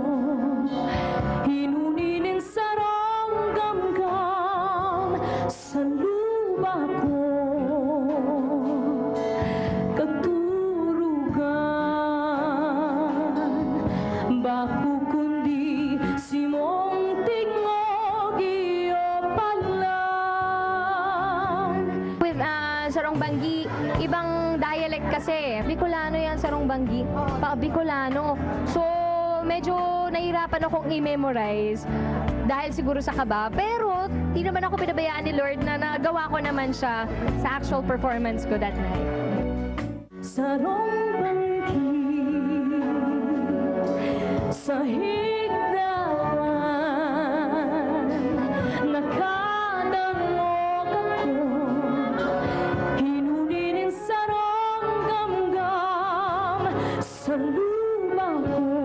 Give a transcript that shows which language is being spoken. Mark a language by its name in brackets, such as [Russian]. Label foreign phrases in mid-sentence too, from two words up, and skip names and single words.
[Bikol] hinunin sarong gamgam sa luba ko, katurugan, baku kundi si mong tingog iyo palang. [Filipino] With Sarung Banggi, ibang dialect kasi. Bicolano yan, Sarung Banggi. Bicolano. So, medyo nahirapan akong i-memorize dahil siguro sa kaba. Pero, di naman ako pinabayaan ni Lord na nagawa ko naman siya sa [English] actual performance [Filipino] ko [English] that night. [Bikol] Sarung banggi sa higdaan, nakadamok ako, hinunin sarong gamgam sa luba ko,